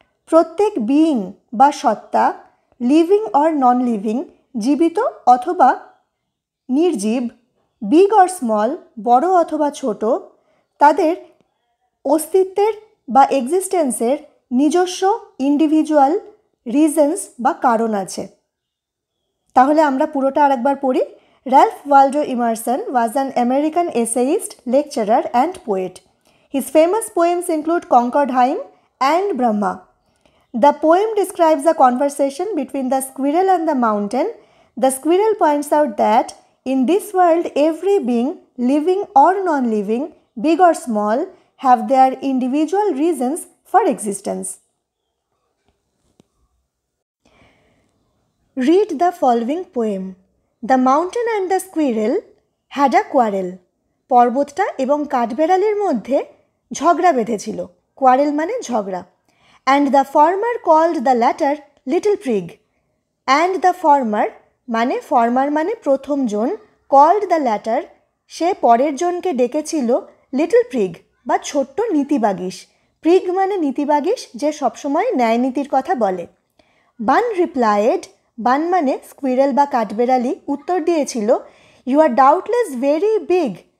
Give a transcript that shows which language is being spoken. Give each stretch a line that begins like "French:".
Bangla: প্রত্যেক বিইং বা সত্তা,
English: living or non living,
Bangla: জীবিত অথবা নির্জীব,
English: big or small,
Bangla: বড় অথবা ছোট, তাদের অস্তিত্বের বা এক্সিস্টেন্সের নিজস্ব ইন্ডিভিজুয়াল রিজনস বা কারণ আছে। তাহলে আমরা পুরোটা আরেকবার পড়ি।
English: Ralph Waldo Emerson was an American essayist, lecturer and poet. His famous poems include Concord hymn and Brahma. The poem describes a conversation between the squirrel and the mountain. The squirrel points out that in this world every being, living or non-living, big or small, have their individual reasons for existence. Read the following poem. The mountain and the squirrel had a quarrel.
Bangla: পর্বতটা এবং কাঠবেড়ালির মধ্যে ঝগড়া বেঁধেছিল। Quarrel মানে ঝগড়া।
English: And the former called the latter little prig. And the former
Bangla: মানে প্রথম জন,
English: called the latter
Bangla: সে পরের জনকে ডেকেছিল লিটল প্রিগ বা ছোট্ট নীতিবাগীশ। প্রিগ মানে নীতিবাগীশ, যে সবসময় ন্যায় নীতির কথা বলে।
English: Bun replied,
Bangla: বান মানে স্কুইরেল বা কাঠবেড়ালি উত্তর দিয়েছিল,
English: You are doubtless very big.